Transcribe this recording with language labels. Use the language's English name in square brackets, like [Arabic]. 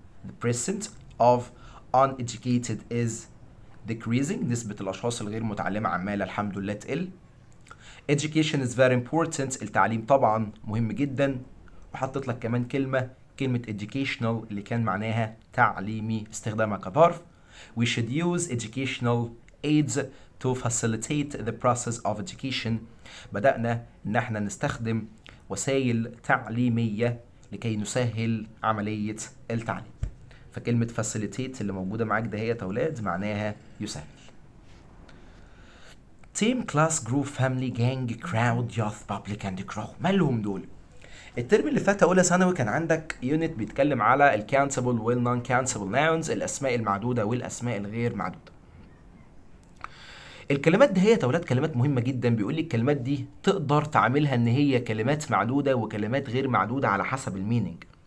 [English] The present of uneducated is decreasing. [Arabic] نسبه الاشخاص الغير متعلمه عماله الحمد لله تقل. [English] Education is very important. [Arabic] التعليم طبعا مهم جدا. وحطيت لك كمان كلمه educational اللي كان معناها تعليمي، استخدامها كظرف. [English] We should use educational aids to facilitate the process of education. [Arabic] بدأنا إن احنا نستخدم وسائل تعليمية لكي نسهل عملية التعليم. فكلمة facilitate اللي موجودة معاك ده هي يا أولاد معناها يسهل. [English] Team, class, group, family, gang, crowd, youth, public and grow. [Arabic] مالهم دول؟ الترم اللي فات اولى ثانوي كان عندك يونت بيتكلم على الكاونتبل والنون كاونتبل ناونز، الاسماء المعدوده والاسماء الغير معدوده. الكلمات دي هي يا اولاد كلمات مهمه جدا. بيقول لي الكلمات دي تقدر تعملها ان هي كلمات معدوده وكلمات غير معدوده على حسب الميننج.